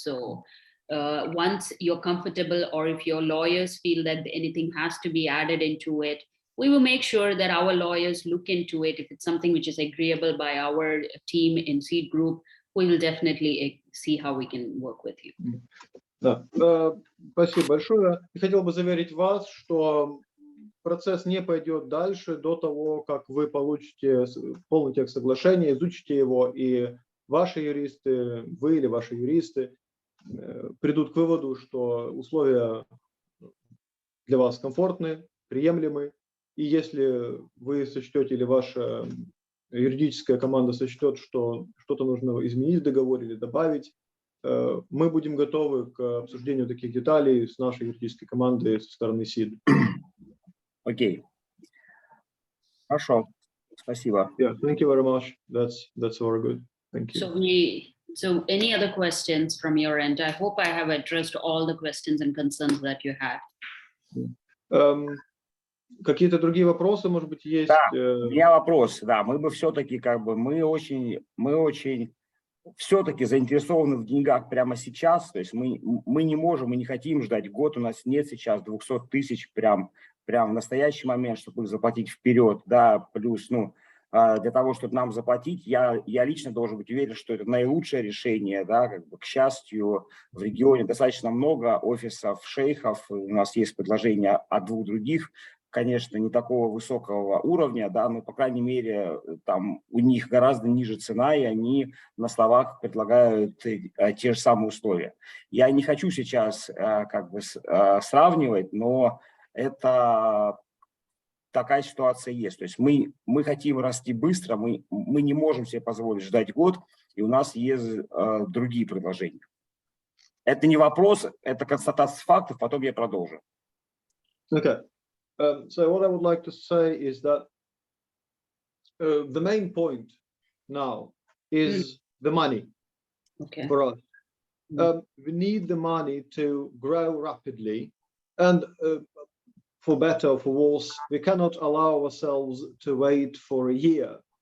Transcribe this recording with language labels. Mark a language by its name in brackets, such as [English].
[English] So once you're comfortable, or if your lawyers feel that anything has to be added into it, we will make sure that our lawyers look into it. If it's something which is agreeable by our team in Seed Group, we will definitely see how we can work with you. [Russian] Да, спасибо большое. И хотел бы заверить вас, что процесс не пойдет дальше до того, как вы получите полный текст соглашения, изучите его, и ваши юристы, вы или ваши юристы придут к выводу, что условия для вас комфортны, приемлемы. И если вы сочтете, или ваша юридическая команда сочтет, что что-то нужно изменить в договоре или добавить, мы будем готовы к обсуждению таких деталей с нашей юридической командой со стороны СИД. Окей. Хорошо. Спасибо. [English] Yeah, thank you very much. That's very good. Thank you. So any other questions from your end? I hope I have addressed all the questions and concerns that you had. [Russian] Какие-то другие вопросы, может быть, есть? Да, у меня вопрос. Да, мы бы все-таки мы очень все-таки заинтересованы в деньгах прямо сейчас. То есть мы не можем, мы не хотим ждать год. У нас нет сейчас 200 тысяч прям в настоящий момент, чтобы их заплатить вперед. Да, плюс, для того, чтобы нам заплатить, я лично должен быть уверен, что это наилучшее решение. Да, к счастью, в регионе достаточно много офисов шейхов. У нас есть предложения от двух других. Конечно, не такого высокого уровня, да, но, по крайней мере, там у них гораздо ниже цена, и они на словах предлагают те же самые условия. Я не хочу сейчас сравнивать, но это такая ситуация есть. То есть мы хотим расти быстро, мы не можем себе позволить ждать год, и у нас есть другие предложения. Это не вопрос, это констатация фактов, потом я продолжу. [English] Okay. So what I would like to say is that the main point now is the money for us. We need the money to grow rapidly, and for better or for worse, we cannot allow ourselves to wait for a year.